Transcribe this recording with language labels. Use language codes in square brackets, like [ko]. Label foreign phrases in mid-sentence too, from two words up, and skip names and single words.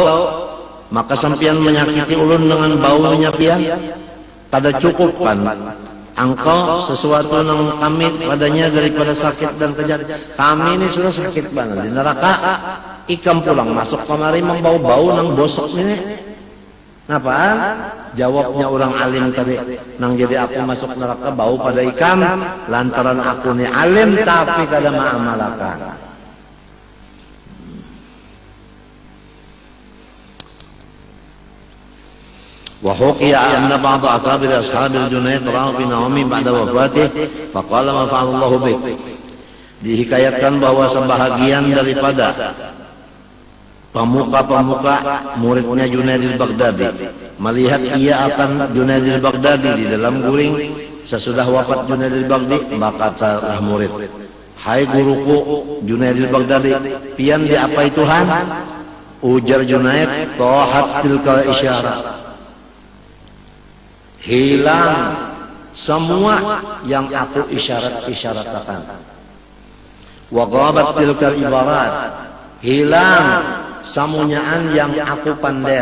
[bjn] maka sampian menyakiti ulun dengan baunya pian kada cukup kan engkau sesuatu yang kami padanya daripada sakit dan kejadian kami ini sudah sakit banget di neraka ikam pulang masuk kemari membau-bau nang bosok ini napaan jawabnya orang alim tadi nang jadi aku masuk neraka bau pada ikam lantaran aku ini alim tapi kada mengamalkan. [ar] وحكي أن بعض أكابر أصحاب الجنيد رأوا في نومه بعد وفاته فقال ما فعل الله بك. [ms] Dihikayatkan bahwa sebahagian daripada pemuka-pemuka muridnya Junaid al-Baghdadi melihat ia akan Junaid al-Baghdadi di dalam guring sesudah wafat Junaid al-Baghdadi berkatalah murid, hai guruku Junaid al-Baghdadi, [bjn] pian diapai Tuhan? Ujar Junaid, [ar] طاحت تلك الإشارات, [bjn] hilang semua yang aku isyarat-isyaratkan. [ar] وغابت تلك العبارات, [bjn] hilang samunyaan yang aku pander.